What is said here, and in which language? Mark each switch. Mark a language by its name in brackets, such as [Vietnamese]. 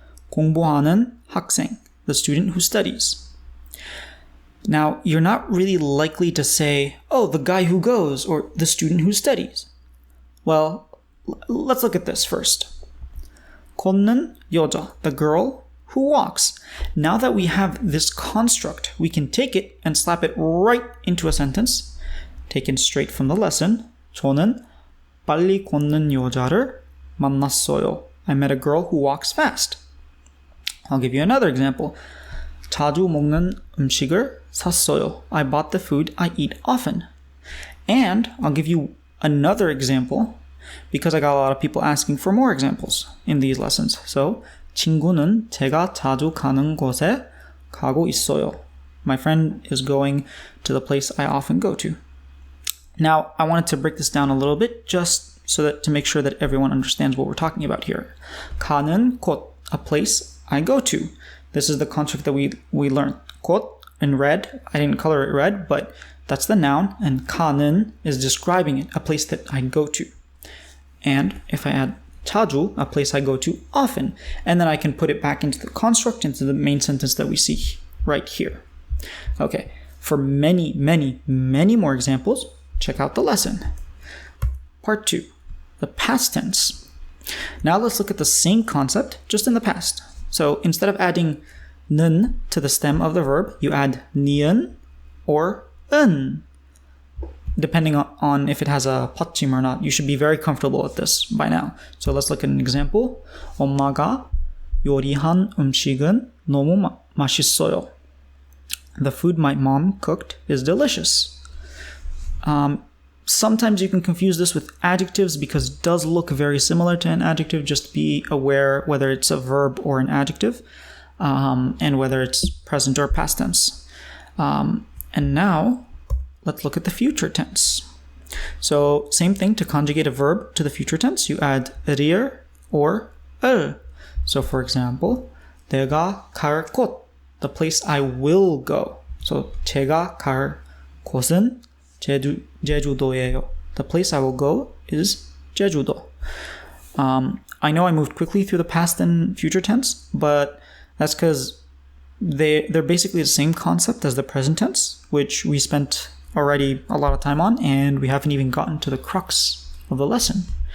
[Korean] 공부하는 학생, [English] the student who studies. Now, you're not really likely to say, oh, the guy who goes, or the student who studies. Well, let's look at this first. [Korean] 걷는 여자, [English] the girl who walks. Now that we have this construct, we can take it and slap it right into a sentence, taken straight from the lesson. [Korean] 저는 빨리 걷는 여자를 만났어요. [English] I met a girl who walks fast. I'll give you another example. [Korean] 자주 먹는 음식을 샀어요. [English] I bought the food I eat often. And I'll give you another example because I got a lot of people asking for more examples in these lessons. [Korean] So, 친구는 제가 자주 가는 곳에 가고 있어요. [English] My friend is going to the place I often go to. Now, I wanted to break this down a little bit just so that to make sure that everyone understands what we're talking about here. [Korean] 가는 곳, [English] a place I go to. This is the construct that we learned. 곳 in red. I didn't color it red, but that's the noun. And 가는 is describing it, a place that I go to. And if I add 자주, a place I go to often. And then I can put it back into the construct, into the main sentence that we see right here. Okay, for many, many, many more examples, check out the lesson. Part 2, the past tense. Now let's look at the same concept, just in the past. So instead of adding 는 to the stem of the verb, you add 니은 or 은. depending on if it has a 받침 or not. You should be very comfortable with this by now. So let's look at an example. [Korean] 엄마가 요리한 음식은 너무 맛있어요. [English] The food my mom cooked is delicious. Sometimes you can confuse this with adjectives because it does look very similar to an adjective. Just be aware whether it's a verb or an adjective, and whether it's present or past tense. And now, let's look at the future tense. So, same thing, to conjugate a verb to the future tense, you add rir or 을. So, for example, [Korean] 내가 갈 곳, [English] the place I will go. [Korean] So, 제가 갈 곳은 제주도예요. [English] The place I will go is 제주도. I know I moved quickly through the past and future tense, but that's because they're basically the same concept as the present tense, which we spent already a lot of time on, and we haven't even gotten to the crux of the lesson.